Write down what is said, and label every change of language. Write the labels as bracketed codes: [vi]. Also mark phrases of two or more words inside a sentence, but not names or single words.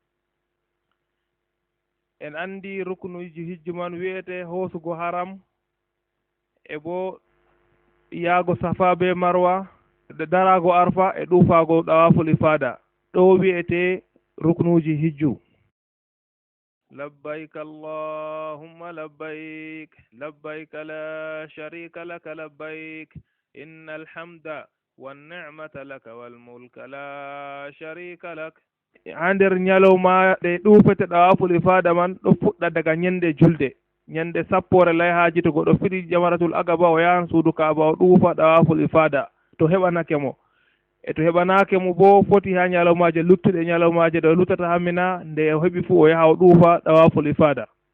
[ff] en andi ruknuji hijju man wiyete hoosugo haram e bo yaago safa be marwa darago arfa e ɗuufaago ɗawafol ifada ɗo wiyete ruknuji hijju [ar] لبيك اللهم لبيك لبيك لا شريك لك لبيك إن الحمد والنعمة لك والملك لا شريك لك [ff] ha nder ñalowma ɗe ɗuufete ɗawaful ifada man ɗo fuɗɗa daga ñande julde ñande sappore layhaji to goɗɗo fiɗi jamaratul agaba o yahan suudu kaaba o ɗuufa ɗawaful ifada to heɓanake mo e to heɓanake mo bo foti ha ñalowmaje luttuɗe ñalowmaje ɗo luttata hammina nde o heɓi fuu o yaha o ɗuufa ɗawaful ifada